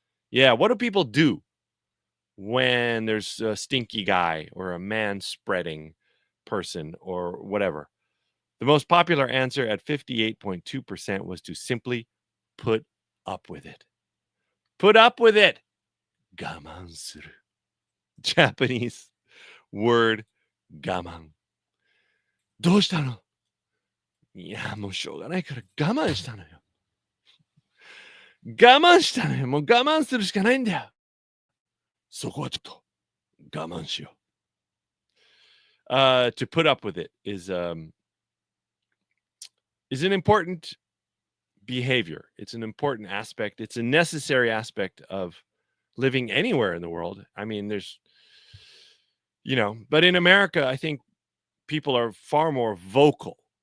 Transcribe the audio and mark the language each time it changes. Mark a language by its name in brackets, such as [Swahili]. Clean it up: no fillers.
[English] Yeah, what do people do when there's a stinky guy or a man-spreading person or whatever? The most popular answer at 58.2% was to simply put up with it. Put up with it. 我慢する. Japanese word 我慢. [Japanese] どうしたの? いや、もうしょうがないから我慢したのよ。我慢したのよ。もう我慢するしかないんだよ。そこはちょっと我慢しよう。 [English] To put up with it is an important behavior. It's an important aspect. It's a necessary aspect of living anywhere in the world. I mean, but in America, I think people are far more vocal.